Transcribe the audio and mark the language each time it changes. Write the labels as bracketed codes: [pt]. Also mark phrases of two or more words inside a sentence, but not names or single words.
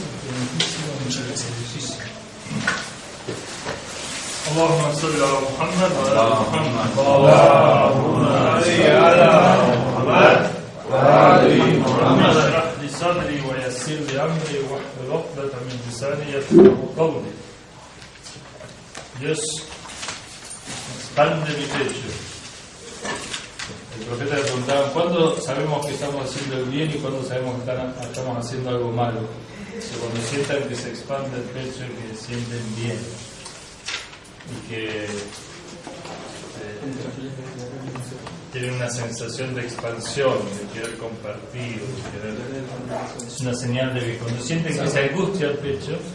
[es] Muchas gracias. [ar] اللهم صل على محمد وعلى محمد اللهم صل على محمد وعلى محمد اشرح لي صدري ويسر لي امري واحلل عقدة من لساني يفقهوا قولي. [es] Dios expande mi pecho. El profeta le preguntaba ¿cuándo sabemos que estamos haciendo el bien y cuándo sabemos que estamos haciendo algo malo? Cuando sientan que se expande el pecho y que sienten bien y que tienen una sensación de expansión, de querer compartir, es una señal de que cuando sienten que se angustia el pecho,